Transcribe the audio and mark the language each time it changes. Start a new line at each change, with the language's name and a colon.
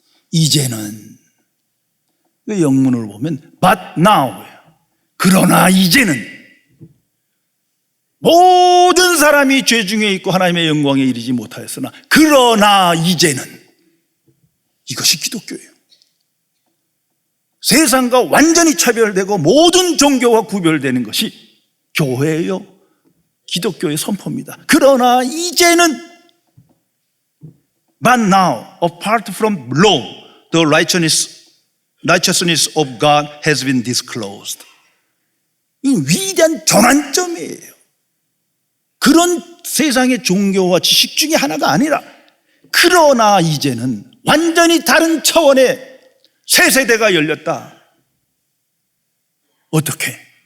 Korean: 이제는, 그 영문을 보면
English: but now,
Korean: 그러나 이제는 모든 사람이 죄 중에 있고 하나님의 영광에 이르지 못하였으나 그러나 이제는, 이것이 기독교예요. 세상과 완전히 차별되고 모든 종교와 구별되는 것이 교회예요. 기독교의 선포입니다. 그러나 이제는
English: but now, apart from law, the righteousness of God has been disclosed.
Korean: 이 위대한 전환점이에요. 그런 세상의 종교와 지식 중에 하나가 아니라, 그러나 이제는 완전히 다른 차원의 새 세대가 열렸다. 어떻게?